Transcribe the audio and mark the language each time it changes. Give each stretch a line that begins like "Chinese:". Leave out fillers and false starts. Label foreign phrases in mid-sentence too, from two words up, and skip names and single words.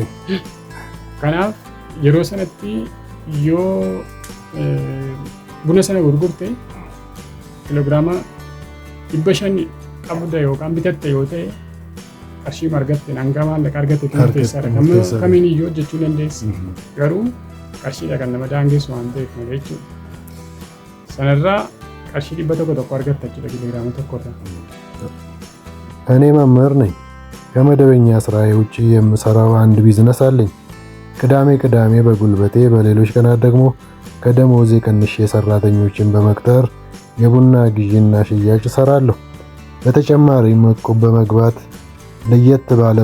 Oromo: Kanaaf yeroo sanatti yoo buna sana gurgurte kiiloogiraama 500 qabda yookaan bitatte yoo ta'e qarshii argatte hanga maallaqa argatte murteessaadha. Kamiin iyyuu hojjechuu dandeessa. Garuu qarshiidha kan nama daangessu waan ta'eef malee jechuudha. Sanarraa qarshii 100 argatta jechuudha kiiloogiraama tokkorraa.
Amharic: እኔ መምህር ነኝ። ከመደበኛ ስራዬ ውጪ የምሰራው አንድ ቢዝነስ አለኝ። ቅዳሜ በጉልበቴ በሌሎች ቀናት ደግሞ ከደሞዜ ቀንሼ ሰራተኞችን በመቅጠር የቡና ግዢና ሽያጭ እሰራለሁ። በተጨማሪም እቁብ በመግባት ለየት ባለ